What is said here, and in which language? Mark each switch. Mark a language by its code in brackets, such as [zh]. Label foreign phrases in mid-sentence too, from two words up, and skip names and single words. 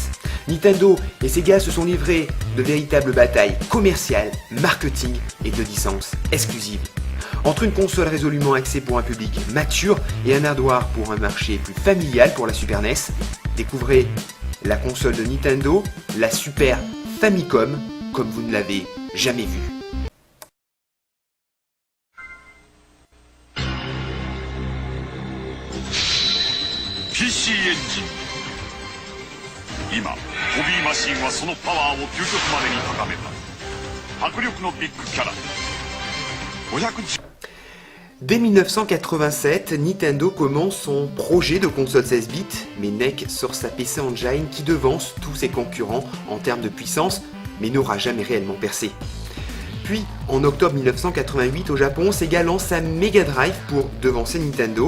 [fr] Nintendo et Sega se sont livrés de véritables batailles commerciales, marketing et de licences exclusives. Entre une console résolument axée pour un public mature et un hardware pour un marché plus familial pour la Super NES, découvrez la console de Nintendo, la Super Famicom, comme vous ne l'avez jamais vue. [ja] PC エンジン今ホビーマシンはそのパワーを究極までに高めた迫力のビッグキャラ510 [fr] Dès 1987, Nintendo commence son projet de console 16 bits, mais NEC sort sa PC Engine qui devance tous ses concurrents en termes de puissance, mais n'aura jamais réellement percé. Puis, en octobre 1988 au Japon, Sega lance sa Mega Drive pour devancer Nintendo.